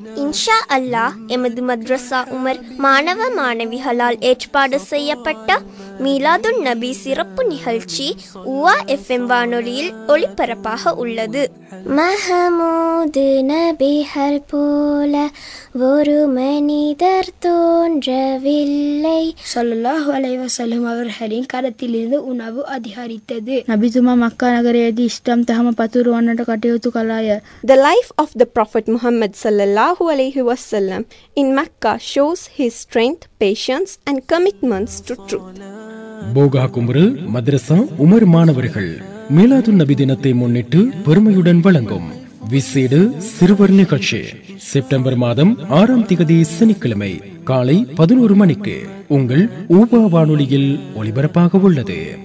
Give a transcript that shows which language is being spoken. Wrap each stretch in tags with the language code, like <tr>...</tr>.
<ta>இன்ஷா அல்லாஹ் எமது மദ്രസா உமர் மாணவ மாணவிகளால் ஏற்பாடு செய்யப்பட்ட மீலாதுன் நபி சிறப்பு நிகழ்ச்சி உவா FM வானொலியில் ஒளிபரப்பாக உள்ளது. மஹமூது நபிகள் போல ஒரு மனிதர் தோன்றவில்லை. ஸல்லல்லாஹு அலைஹி வஸல்லம் அவர்களின் கரத்திலிருந்து உணவு அதிகரித்தது.</ta> <si>නබිතුමා මක්කා නගරයේදී ඉස්ලාම් දහම පතුරවන්නට කටයුතු කළාය.</si> <en>The life of the Prophet Muhammad sallallahu alaihi wasallam in Mecca shows his strength, patience and commitments to truth.</en> <ta>போகா குமரு மദ്രസா உமர் மாணவர்கள் மீலாதுன் நபி தினத்தை முன்னிட்டு பெருமையுடன் வழங்கும் விசேட சிறுவர் நிகழ்ச்சி செப்டம்பர் மாதம் 6ஆம் திகதி சனிக்கிழமை காலை 11 மணிக்கு உங்கள் ஊபா வானொலியில் ஒலிபரப்பாக உள்ளது.</ta>